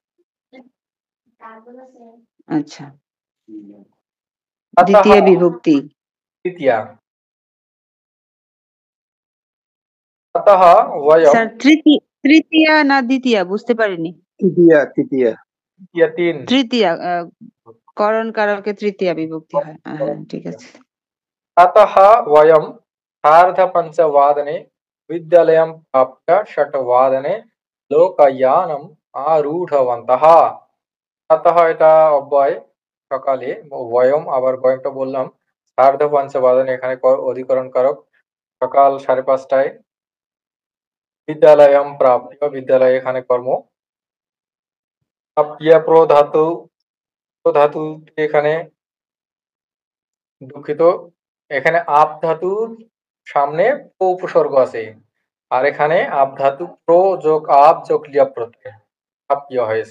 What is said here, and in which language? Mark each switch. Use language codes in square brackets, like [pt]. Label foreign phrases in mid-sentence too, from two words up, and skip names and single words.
[bn] আচ্ছা, দ্বিতীয় বিভক্তি [sa] তৃতীয়া। অতঃ বয়ম [bn] স্যার তৃতীয়া না দ্বিতীয়া বুঝতে পারিনি। তৃতীয়া তৃতীয়া তৃতীয়া, তিন। তৃতীয়া করণ কারকে তৃতীয়া বিভক্তি হয়। হ্যাঁ ঠিক আছে। [sa] अतः वयं सार्धपञ्चवादने विद्यालयं प्राप्य षट्वादने लोकयानम् आरूढवन्तः। [bn] अतः এটা অব্যয়, সকালে। বয়ম, আবার বয়মটা বললাম। সার্ধপঞ্চবাদনে এখানে অধিকরণ কারক, সকাল 5:30টায়। বিদ্যালয়ম প্রাপ্য, বিদ্যালয় এখানে কর্ম। প্রাপ্য প্রধাতু, প্রধাতু এখানে, দুঃখিত, এখানে আপ ধাতুর সামনে প্র উপসর্গ আছে, আর এখানে আপ ধাতু প্র যোগ আপ যোগ লিয়া প্রত্যয় প্রাপ্য হয়েছে।